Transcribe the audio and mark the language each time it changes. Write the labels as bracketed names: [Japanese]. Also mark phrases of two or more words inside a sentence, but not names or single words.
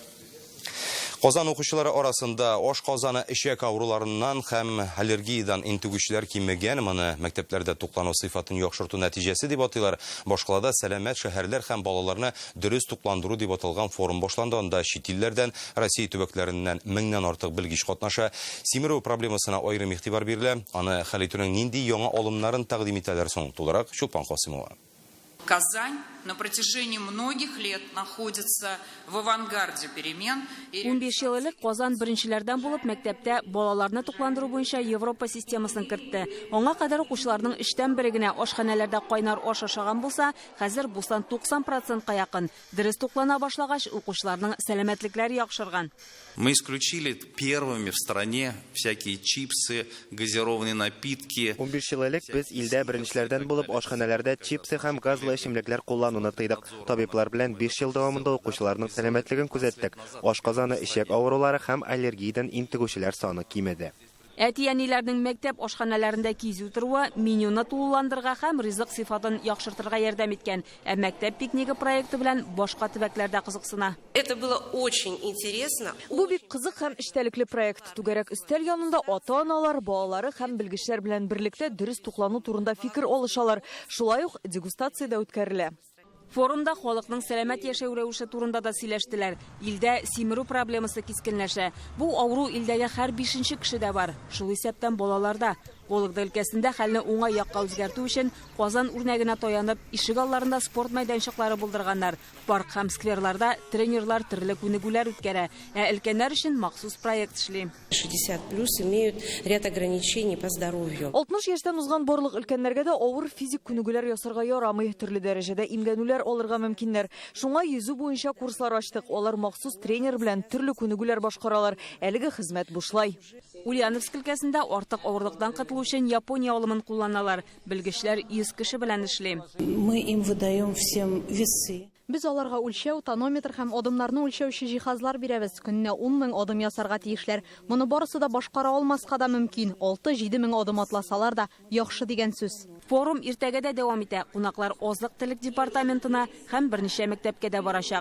[Tatar] Казан укучылары арасында ашказаны эчәк авыруларыннан һәм аллергиядан интегүчләр кимегән, моны мәктәпләрдә туклану сыйфатын яхшырту нәтиҗәсе дип атыйлар. Башкалада сәламәт шәһәрләр һәм балаларны дөрес тукландыру дип аталган форум башланды. Анда чит илләрдән, Россия төбәкләреннән 1000нән артык белгеч катнаша. Симерү проблемасына аерым игътибар бирелә. Аны хәл итүнең нинди яңа алымнарын тәкъдим итәләр соң? Тулырак Чулпан Касымова. [Russian] Казань на протяжении многих лет находится в авангарде перемен. [Tatar] 15 ел элек Казан беренчеләрдән булып мәктәптә балаларны тукландыру буенча Европа системасын кертте. Аңа кадәр укучыларның 3тән бире генә ашханәләрдә кайнар аш ашаган булса, хәзер бусан 90%ка якын. Дөрес туклана башлагач, укучыларның сәламәтлекләре яхшырган. [Russian] Мы исключили первыми в стране всякие чипсы, газированные напитки. [Tatar] 15 ел элек без илдә беренчеләрдән булып ашханәләрдә чипсы һәм газлы эчемлекләр куллануны тыйдык. Табиблар белән 5 ел дәвамында укучыларның сәламәтлеген күзәттек. Ашказаны, ишәк авырулары һәм аллергиядан интегүчеләр саны кимеде. Әти-әниләрнең мәктәп ашханәләрендә кизү торуы менюны тулыландырырга һәм ризык сыйфатын яхшыртырга ярдәм иткән. Ә мәктәп пикниги проекты белән башка төбәкләрдә кызыксына. [Russian] Это было очень интересно. [Tatar] Бу бик кызык һәм эчтәлекле проект. Түгәрәк өстәл янында ата-аналар, балалары һәм белгечләр белән берлектә дөрес туклану турында фикер алышалар. Шулай ук дегустация да үткәрелә. Форумда халыкның сәламәт яшәү рәвеше турында да сөйләштеләр. Илдә симерү проблемасы кискенләшә. Бу авыру илдәге һәр 5нче кешедә бар. Шул исәптән балаларда. Вологда өлкәсендә хәлне уңай якка үзгәртү өчен Казан үрнәгенә таянып, ишек алларында спорт мәйданчыклары булдырганнар. Парк һәм скверларда тренерлар төрле күнегүләр үткәрә. Ә өлкәннәр өчен махсус проект эшли. [Russian] 60+ имеют ряд ограничений по здоровью. [Tatar] 60 яшьтән узган барлык өлкәннәргә дә авыр физик күнегүләр ясарга ярамый. Төрле дәрәҗәдә имгәнүләр алырга мөмкиннәр. Шуңа йөзү буенча курслар ачтык. Алар махсус тренер белән төрле күнегүләр башкаралар. Әлеге хезмәт бушлай. Ульяновск өлкәсендә артык авырлыктан котылу өчен Япония алымын кулланалар. Белгечләр 100 кеше белән эшли. [Russian] Мы им выдаем всем весы. [Tatar] Без аларга үлчәү, тонометр һәм адымнарны үлчәүче җиһазлар бирәбез. Көненә 10 000 адым ясарга тиешләр. Моны барысы да башкара алмаска да мөмкин. 6-7 мең адым атласалар да яхшы дигән сүз. Форум иртәгә дә дәвам итә. Кунаклар азык-төлек департаментына һәм берничә мәктәпкә дә барачак.